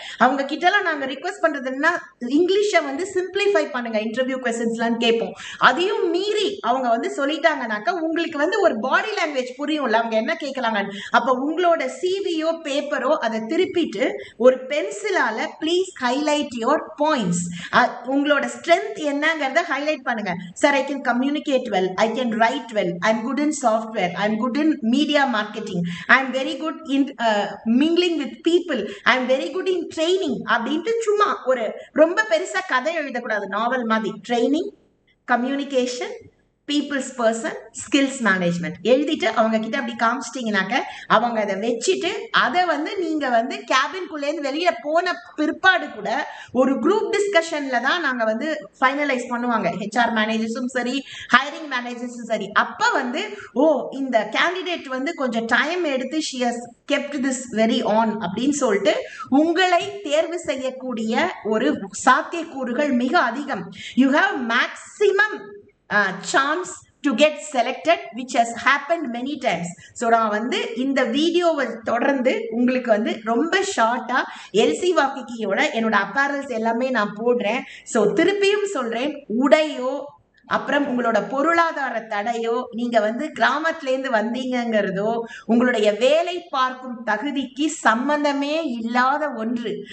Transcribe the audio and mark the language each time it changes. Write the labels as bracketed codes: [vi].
[ta] அவங்க கிட்டலாம் நாங்க ரிக்வெஸ்ட் பண்றதுன்னா இங்கிலீஷை வந்து சிம்பிளிஃபை பண்ணுங்க இன்டர்வியூ கொஸ்டின்ஸ்லாம் கேட்போம். அதையும் மீறி அவங்க வந்து சொல்லிட்டாங்கனாக்கா உங்களுக்கு வந்து ஒரு பாடி லாங்குவேஜ் புரியும்ல, அவங்க என்ன கேட்கலாங்க. அப்ப உங்களோட சிவியோ பேப்பரோ அதை திருப்பிட்டு ஒரு பென்சிலால [en] please highlight your points, [ta] உங்களோட ஸ்ட்ரென்த் என்னங்கிறத ஹைலைட் பண்ணுங்க. [en] Sir, I can communicate well, I can write well, I'm good in software, I'm good in media marketing, I'm very good in mingling with people, I'm very good in training. [ta] அப்படின்ட்டு சும்மா ஒரு ரொம்ப பெருசா கதை எழுதக்கூடாது, நாவல் மாதிரி. Training, communication, peoples person skills management எழுதிட்டு அவங்க கிட்ட அப்படி காமிச்சிட்டீங்கன்னாக்க அவங்க அதை வச்சுட்டு அதை வந்து நீங்க வந்து கேபின்குள்ளேருந்து வெளியில போன பிற்பாடு கூட ஒரு குரூப் டிஸ்கஷன்ல தான் நாங்க வந்து ஃபைனலைஸ் பண்ணுவாங்க. ஹெச்ஆர் மேனேஜர்ஸும் சரி, ஹைரிங் மேனேஜர்ஸும் சரி. அப்ப வந்து இந்த கேண்டிடேட் வந்து கொஞ்சம் டைம் எடுத்து [en] she has kept this very on [ta] அப்படின்னு சொல்லிட்டு உங்களை தேர்வு செய்யக்கூடிய ஒரு சாத்தியக்கூறுகள் மிக அதிகம். [en] You have maximum chance to get selected, which has happened many times. [ta] So நான் வந்து இந்த வீடியோவை தொடர்ந்து உங்களுக்கு வந்து ரொம்ப ஷார்ட்டா எல்சி வாக்கிக்கியோட என்னோட அப்பேரல்ஸ் எல்லாமே நான் போடுறேன். ஸோ திருப்பியும் சொல்றேன், உடையோ அப்புறம் உங்களோட பொருளாதார தடையோ, நீங்க வந்து கிராமத்திலேருந்து வந்தீங்கிறதோ உங்களுடைய வேலை பார்க்கும் தகுதிக்கு சம்பந்தமே இல்லாத ஒன்று.